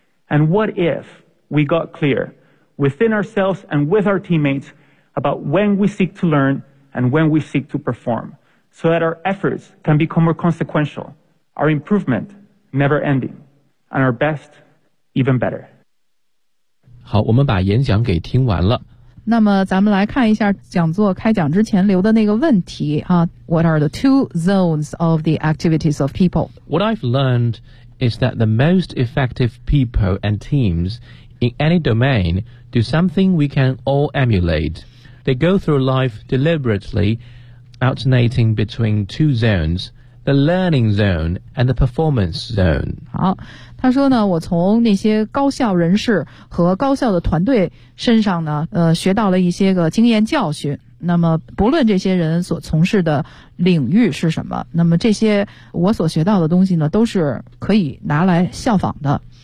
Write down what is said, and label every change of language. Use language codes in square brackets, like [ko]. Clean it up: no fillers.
[en] And what if we got clear within ourselves and with our teammates about when we seek to learn and when we seek to perform, so that our efforts can become more consequential, our improvement never ending, and our best even better. [zh] 好，我们把演讲给听完了。那么咱们来看一下讲座开讲之前留的那个问题啊。 [en] What are the two zones of the activities of people? What I've learned is that the most effective people and teams in any domain do something we can all emulate. They go through life deliberately, alternating between two zones, the learning zone and the performance zone. [zh] 好，他说呢，我从那些高校人士和高校的团队身上呢，学到了一些个经验教训。那么不论这些人所从事的领域是什么，那么这些我所学到的东西呢，都是可以拿来效仿的。